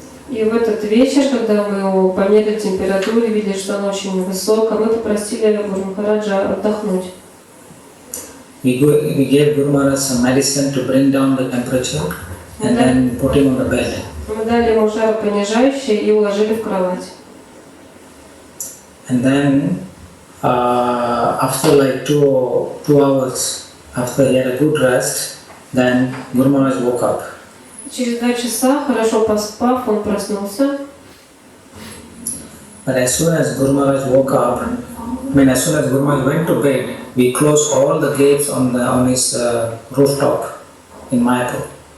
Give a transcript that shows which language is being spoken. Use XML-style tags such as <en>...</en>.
<ru>И в этот вечер, когда мы его померили температуру, видели, что она очень высокая, мы попросили Гуру Махараджа отдохнуть.</ru> <en>We gave Guru Maharaj some medicine to bring down the temperature and then put him on the bed.</en> <ru>Мы дали ему жаропонижающее и уложили в кровать.</ru> <en>And then after like 2 hours, after he had a good rest, then Guru Maharaj woke up.</en> <ru>Через 2 часа, хорошо поспав, он проснулся.</ru> <en>But as soon as Guru Maharaj woke up, as soon as Guru Maharaj went to bed, we closed all the gates on his rooftop in Mayapur.</en>